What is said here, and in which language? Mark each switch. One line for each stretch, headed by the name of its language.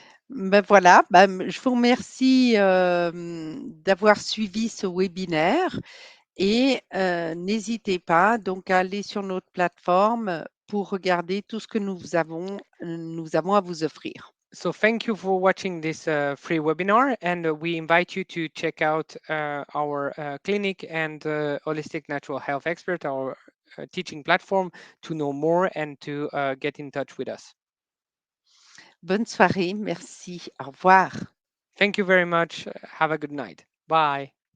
French: Ben voilà, je vous remercie, d'avoir suivi ce webinaire et n'hésitez pas donc à aller sur notre plateforme pour regarder tout ce que nous avons à vous offrir.
English: So thank you for watching this free webinar, and we invite you to check out our clinic and Holistic Natural Health Expert, our teaching platform, to know more and to get in touch with us.
French: Bonne soirée, merci, au revoir.
English: Thank you very much. Have a good night. Bye.